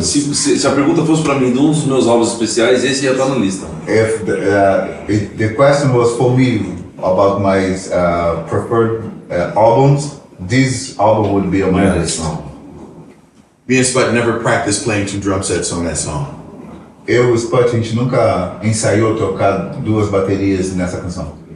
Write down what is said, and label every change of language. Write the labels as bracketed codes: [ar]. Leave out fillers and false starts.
[pt] Se a pergunta fosse pra mim de um dos meus álbuns especiais, esse ia estar na lista. [en] If the question was for me about my preferred albums, this album would be on my list. Me and Spud never practiced playing 2 drum sets on that song. [pt] Eu e o Spud, a gente nunca ensaiou tocar 2 baterias nessa canção.